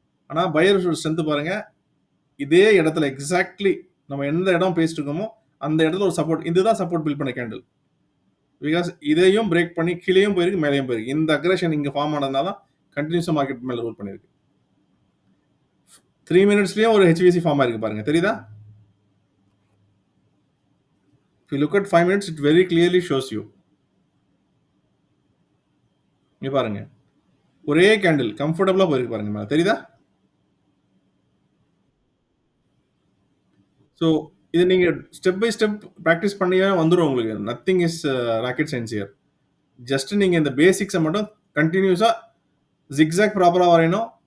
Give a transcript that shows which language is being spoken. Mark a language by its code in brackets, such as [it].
[ta] ஆனா பையர்ஸோட ஸ்ட்ரென்த் பாருங்க, இதே இடத்துல எக்ஸாக்ட்லி நம்ம எந்த இடம் பேசிட்டு இருக்கோமோ, அந்த இடத்துல ஒரு சப்போர்ட் இதுதான் சப்போர்ட் பில்ட் பண்ண கேண்டில். பிகாஸ் இதையும் பிரேக் பண்ணி கீழயும் போயிருக்கு, மேலயும் போயிருக்கு. இந்த அக்ரஷன் இங்க ஃபார்ம் ஆனதுனால தான் கன்டினியூஸா மார்க்கெட் மேல ரூல் பண்ணிருக்கு. 3 மினிட்ஸ்லயும் ஒரு HVC ஃபார்ம் ஆயிருக்கு பாருங்க. தெரியுதா? [en] If you look at 5 minutes, it very clearly shows you. [ta] இங்க பாருங்க. ஒரே கேண்டில் கம்ஃபர்டபுளா போயிருக்கு பாருங்க மேல. தெரியுதா? ஸோ இது நீங்க ஸ்டெப் பை ஸ்டெப் பிராக்டிஸ் பண்ணியே வந்துரும் உங்களுக்கு. [en] Nothing is rocket science here. [ta] Just நீங்க இந்த பேசிக்ஸ மட்டும் கன்டினியூஸா ஜிக்ஸாக் ப்ராப்பரா வரையணும்.